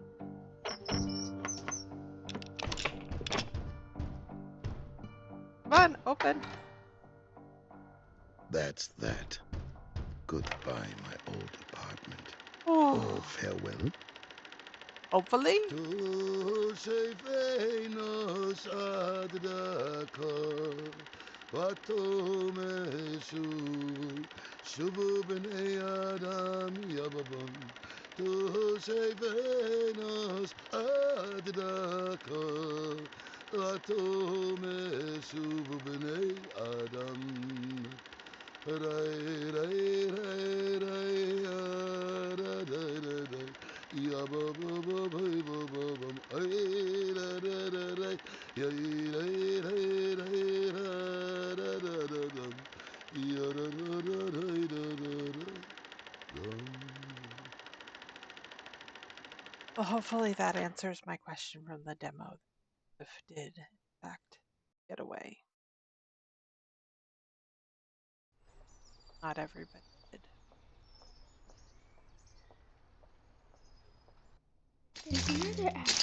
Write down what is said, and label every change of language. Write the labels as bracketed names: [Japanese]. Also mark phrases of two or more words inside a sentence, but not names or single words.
[English] Come on, open. That's that. Goodbye, my old apartment. Oh, Oh, farewell. hopefully. Tu sei fenos adaka, watome shubu b'nei adam yababam. Tu sei fenos adaka, watome shubu b'nei adam. Rai rai rai rai ra ra ra ra. Ya ba ba ba ba ba ba bum. Ay ra ra ra ra. Ya ra ra ra ra ra ra ra dum. Ya ra ra ra ra ra ra ra dum. Well, hopefully that answers my question from the demo. If did, in fact, get away. Not everybody did. There's another act.